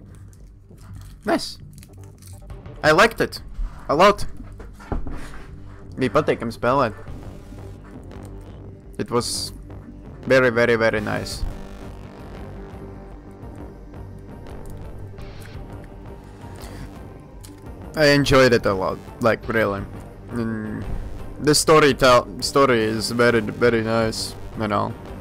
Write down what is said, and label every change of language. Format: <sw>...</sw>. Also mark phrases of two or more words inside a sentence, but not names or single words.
<en>Nice. I liked it. A lot.</en> <lv>Bija patīkami spēlēt.</lv> <en>It was very, very, very nice. I enjoyed it a lot, like really. The story is very, very nice, you know.</en>